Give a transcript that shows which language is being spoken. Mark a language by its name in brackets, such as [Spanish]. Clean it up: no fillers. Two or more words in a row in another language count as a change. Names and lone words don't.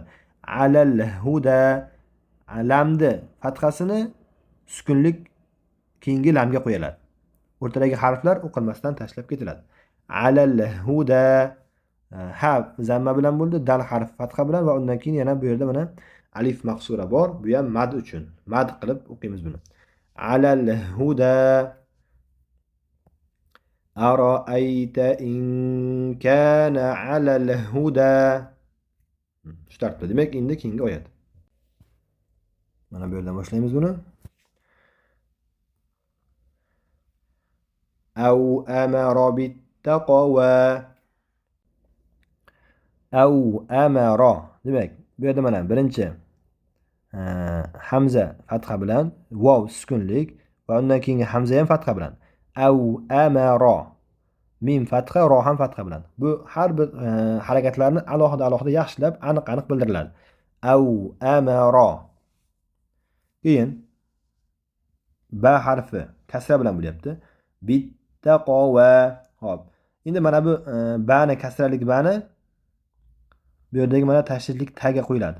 [Arabic] على الهدى, [Uzbek] lamni fathasini sukunlik keyingi lamga qo'yiladi. O'rtadagi harflar o'qilmasdan tashlab ketiladi. [Arabic] على الهدى, [Uzbek] ha zamma bilan bo'ldi, dal harf fatha bilan va undan keyin yana bu yerda mana alif maqsura bor. Bu ham mad uchun. Mad qilib o'qiymiz buni. [Arabic] على الهدى أرأيت إن كان على الهدى. [Uzbek] Shu tartibda. Demak, endi keyingi oyat. Mana bu yerdan boshlaymiz buni. [Arabic] أو أمر بالتقوى. أو أمر. [Uzbek] Demak, bu yerda mana birinchi hamza fatha bilan, vav sukunlik va undan keyingi hamza ham fatha bilan. [Arabic] أو أمر. [Uzbek] Mim fatha, ro ham fatha bilan. Bu har bir harakatlarni alohida yaxshilab, aniq bildiriladi. [Arabic] أو أمر. [Uzbek] Keyin ba harfi kasra bilan bo'lyapti. Bittaqwa. Xo'p. Endi mana bu bani kasralik bani bu yerdagi mana tashdidlik taga qo'yiladi.